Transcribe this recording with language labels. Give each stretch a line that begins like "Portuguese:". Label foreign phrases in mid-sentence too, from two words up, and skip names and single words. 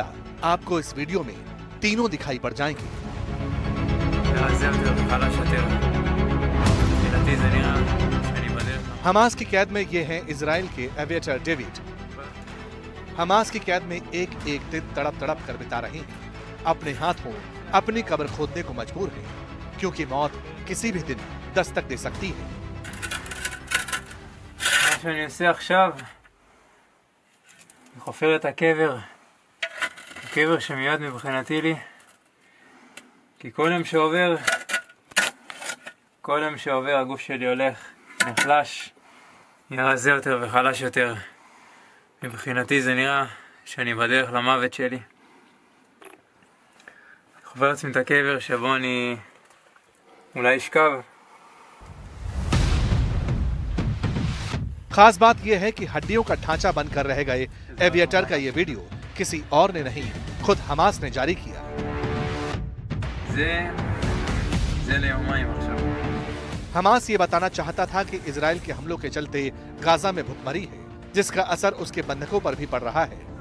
Hindi: आपको इस वीडियो में तीनों दिखाई पड़ जाएंगे। हमास की कैद में ये हैं इजराइल के एविएटर डेविड। हमास की कैद में एक एक दिन तड़प तड़प कर बिता रहे हैं। अपने हाथों अपनी कब्र खोदने को मजबूर हैं, क्योंकि मौत किसी भी दिन दस्तक दे सकती है।
Hebrew: שאני עושה עכשיו, אני חופר את הקבר, הקבר שמיד מבחינתי לי, כי כל יום שעובר הגוף שלי הולך, נחלש, נראה רזה יותר וחלש יותר. מבחינתי זה נראה שאני בדרך למוות שלי. אני חופר לעצמי את הקבר שבו אני אולי אשכב.
Hindi: खास बात यह है कि हड्डियों का ढांचा बनकर रह गए एविएटर का ये वीडियो किसी और ने नहीं, खुद हमास ने जारी किया। हमास ये बताना चाहता था कि इजराइल के हमलों के चलते गाजा में भुखमरी है, जिसका असर उसके बंधकों पर भी पड़ रहा है।